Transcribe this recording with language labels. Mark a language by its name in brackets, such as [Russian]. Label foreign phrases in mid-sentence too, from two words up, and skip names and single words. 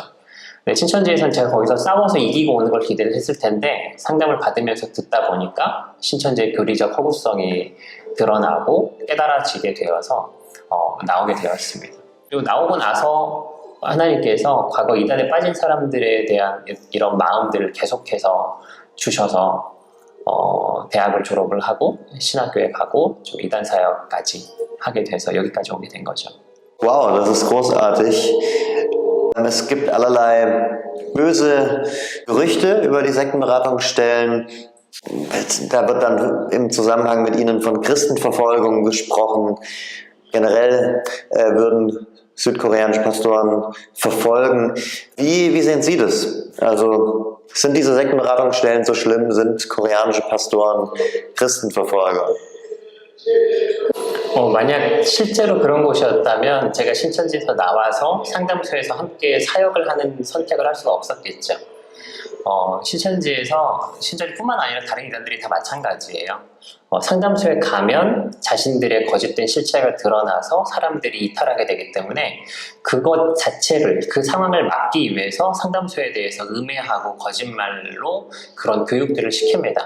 [Korean] 네, 신천지에서는 제가 거기서 싸워서 이기고 오는 걸 기대를 했을 텐데, 상담을 받으면서 듣다 보니까 신천지의 교리적 허구성이 드러나고 깨달아지게 되어서 나오게 되었습니다. 그리고 나오고 나서 하나님께서 과거 이단에 빠진 사람들에 대한 이런 마음들을 계속해서 주셔서 대학을 졸업을 하고 신학교에 가고 좀 이단 사역까지 하게 돼서 여기까지 오게 된 거죠. [German] Wow, das ist großartig. Es gibt allerlei böse Gerüchte über die Sektenberatungsstellen. Da wird dann im Zusammenhang mit ihnen von Christenverfolgung gesprochen. Generell würden südkoreanische Pastoren verfolgen. Wie sehen Sie das? Also sind diese Sektenberatungsstellen so schlimm? Sind koreanische Pastoren Christenverfolger? [Korean] 만약 실제로 그런 곳이었다면 제가 신천지에서 나와서 상담소에서 함께 사역을 하는 선택을 할 수가 없었겠죠. 신천지에서 신천지뿐만 아니라 다른 이단들이 다 마찬가지예요. 상담소에 가면 자신들의 거짓된 실체가 드러나서 사람들이 이탈하게 되기 때문에 그것 자체를, 그 상황을 막기 위해서 상담소에 대해서 음해하고 거짓말로 그런 교육들을 시킵니다.